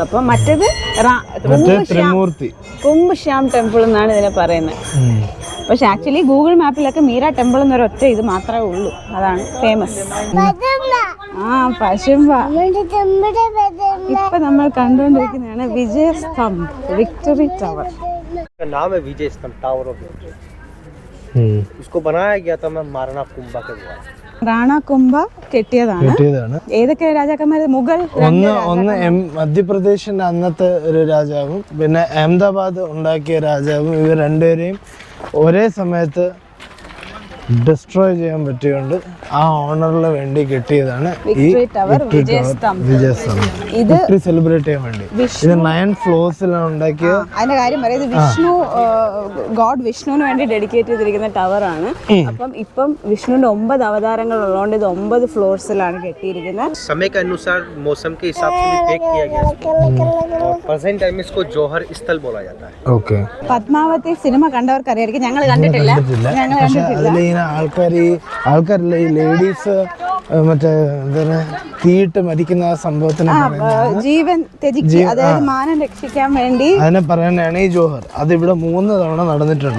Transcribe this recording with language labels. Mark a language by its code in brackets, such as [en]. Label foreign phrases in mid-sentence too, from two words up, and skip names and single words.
[ml] അപ്പം മറ്റേത് കുംഭ് ശ്യാം ടെമ്പിൾ എന്നാണ് ഇതിനെ പറയുന്നത്. പക്ഷെ ആക്ച്വലി ഗൂഗിൾ മാപ്പിലൊക്കെ മീര ടെമ്പിൾ എന്നൊരൊറ്റ ഇത് മാത്രമേ ഉള്ളൂ, അതാണ് ഫേമസ്. പശുമ്പ. ഇപ്പൊ നമ്മൾ കണ്ടുകൊണ്ടിരിക്കുന്നതാണ് വിജയസ്തംഭ്, [en] victory tower. [hi] नाम है विजय स्तंभ, [en] tower of victory. [hi] इसको बनाया गया था महाराणा कुंभा के द्वारा. [ml] റാണ കുംഭ കെട്ടിയതാണ്. ഏതൊക്കെ രാജാക്കന്മാർ? മുഗൾ. ഒന്ന് മധ്യപ്രദേശിന്റെ അന്നത്തെ ഒരു രാജാവും പിന്നെ അഹമ്മദാബാദ് ഉണ്ടാക്കിയ രാജാവും, ഇവർ രണ്ടുപേരെയും ഒരേ സമയത്ത് ഡിസ്ട്രോയ് ചെയ്യാൻ പറ്റിയോണ്ട് ആ ഓണറിന് വേണ്ടി കെട്ടിയതാണ് ഈ വിജയസ്തംഭ്. ഇത് സെലിബ്രേറ്റ് ചെയ്യാൻ വേണ്ടി ഇത് 9 ഫ്ലോർസിലാണ് ഉണ്ടാക്കിയത്. അതിന്റെ കാര്യം പറയുന്നത് വിഷ്ണു, ഗോഡ് വിഷ്ണുവിന് വേണ്ടി ഡെഡിക്കേറ്റ് ചെയ്തിരിക്കുന്ന ടവറാണ്. അപ്പം ഇപ്പം വിഷ്ണുവിന്റെ 9 അവതാരങ്ങൾ ഉള്ളതുകൊണ്ട് ഇത് 9 ഫ്ലോർസിലാണ് കെട്ടിയിരിക്കുന്നത്. [hi] समय के अनुसार मौसम के हिसाब से भी पैक किया गया है और [en] present time [hi] में इसको जौहर स्थल बोला जाता है. ओके. [ml] പത്മാവതി സിനിമ കണ്ടവർക്ക് അറിയായിരിക്കും, ഞങ്ങൾ കണ്ടിട്ടില്ല. ആൾക്കാരില്ല ഈ ലേഡീസ് മറ്റേ എന്താണ് തീയിട്ട് മരിക്കുന്ന ആ സംഭവത്തിന് ജീവൻ ത്യജിക്കുക, അതായത് മാനം രക്ഷിക്കാൻ വേണ്ടി അതിനെ പറയാനാണ് ഈ ജോഹർ. അത് ഇവിടെ 3 തവണ നടന്നിട്ടുണ്ട്.